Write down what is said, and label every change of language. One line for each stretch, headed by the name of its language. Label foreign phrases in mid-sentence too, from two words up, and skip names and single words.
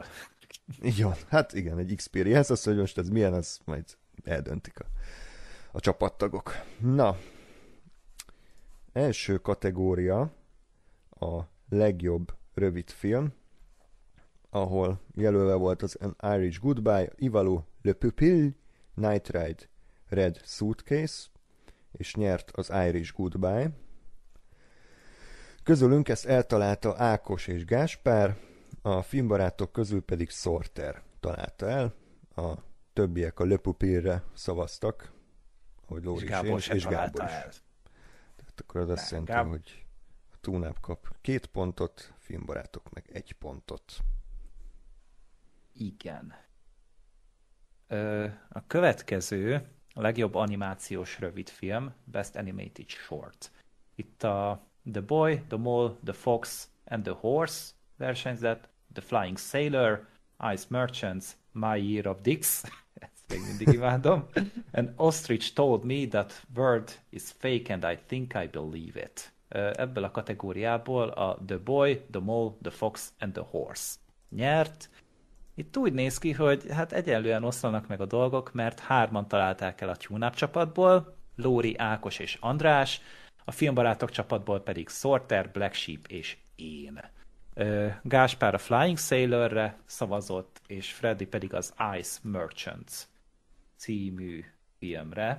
Hungarian: Jó, hát igen, egy experience, az, hogy most ez milyen, az majd eldöntik a csapattagok. Na, első kategória a legjobb rövid film, ahol jelölve volt az An Irish Goodbye, Ivalu, Le Pupille, Night Ride, Red Suitcase, és nyert az Irish Goodbye. Közülünk ezt eltalálta Ákos és Gáspár, a filmbarátok közül pedig Sorter találta el, a többiek a Le Pupille-re szavaztak. hogy És Lóri is, én Gábor is, se és Gábor találta is. el. Tehát akkor az azt Nem, jelenti, hogy a Túnáp kap 2 pontot, filmbarátok meg 1 pontot. Igen. A következő a legjobb animációs rövidfilm,
English: Best Animated Short.
Hungarian: Itt a The Boy, The Mole, The Fox and the Horse versenyzett, The Flying Sailor, Ice Merchants, My Year of Dicks, ezt még mindig imádom, and Ostrich Told Me That Word is Fake and I Think I Believe It. Ebből a kategóriából a The Boy, The Mole, The Fox and the Horse nyert. Itt úgy néz ki, hogy hát egyenlően oszlanak meg a dolgok, mert 3-an találták el a TuneUp csapatból, Lóri, Ákos és András, a filmbarátok csapatból pedig Sorter, Black Sheep és én. Gáspár a Flying Sailorre szavazott, és Freddy pedig az Ice Merchants című filmre.